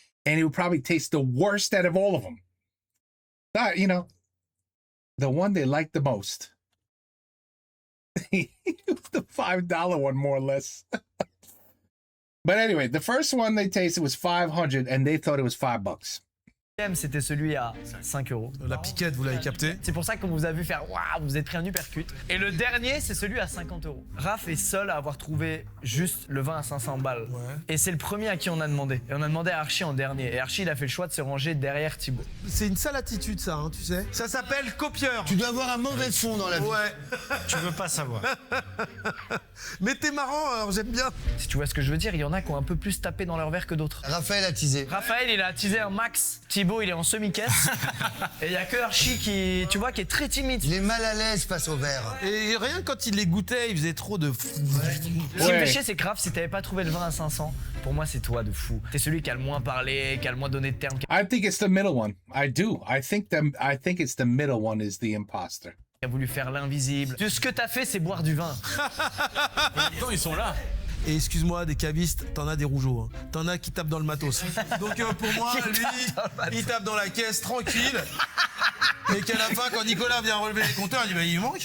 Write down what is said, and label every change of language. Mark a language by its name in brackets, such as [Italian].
[English] And it would probably taste the worst out of all of them. You know, the one they like the most. The $5 one, more or less. But anyway, the first one they tasted was 500 and they thought it was $5. [French] C'était celui à 5 €. La piquette, vous l'avez capté. C'est pour ça qu'on vous a vu faire waouh, vous êtes pris un uppercut. Et le dernier, c'est celui à 50 €. Raph est seul à avoir trouvé juste le vin à 500 balles. Ouais. Et c'est le premier à qui on a demandé. Et on a demandé à Archie en dernier. Et Archie, il a fait le choix de se ranger derrière Thibaut. C'est une sale attitude, ça, hein, tu sais. Ça s'appelle copieur. Tu dois avoir un mauvais fond dans la vie. Ouais. Tu veux pas savoir. Mais t'es marrant, alors j'aime bien. Si tu vois ce que je veux dire, il y en a qui ont un peu plus tapé dans leur verre que d'autres. Raphaël a teasé. Raphaël, il a attisé un max. Thibaut, il est en semi-caisse. Et il y a que Archie qui, tu vois, qui est très timide. Il est mal à l'aise face au verre. Et rien que quand il les goûtait, il faisait trop de... Ce qui me fait chier, c'est que Raph, si t'avais pas trouvé le vin à 500, pour moi, c'est toi de fou. T'es celui qui a le moins parlé, qui a le moins donné de termes. [English] I think it's the middle one. I do. I think it's the middle one is the imposter. [French] Qui a voulu faire l'invisible. Ce que t'as fait, c'est boire du vin. Attends, ils sont là. Et excuse-moi, des cavistes, t'en as des rougeaux. Hein. T'en as qui tapent dans le matos. Donc pour moi, lui, il tape dans la caisse tranquille. Et qu'à la fin, quand Nicolas vient relever les compteurs, il dit bah, il manque.